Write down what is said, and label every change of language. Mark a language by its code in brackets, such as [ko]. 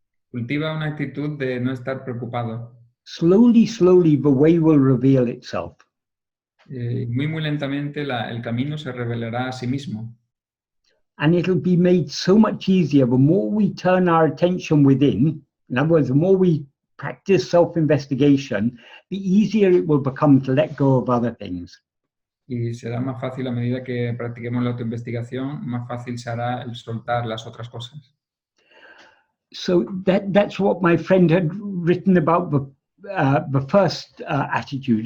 [es] Cultiva una actitud de no estar preocupado. [en] Slowly, slowly, the way will reveal itself. [es] Muy lentamente el camino se revelará a sí mismo. [en] And it'll be made so much easier the more we turn our attention within. In other words, the more we practice self-investigation, the easier it will become to let go of other things. [es] Y será más fácil a medida que practiquemos la autoinvestigación, más fácil será el soltar las otras cosas. [en] So that's what my friend had written about the first attitude.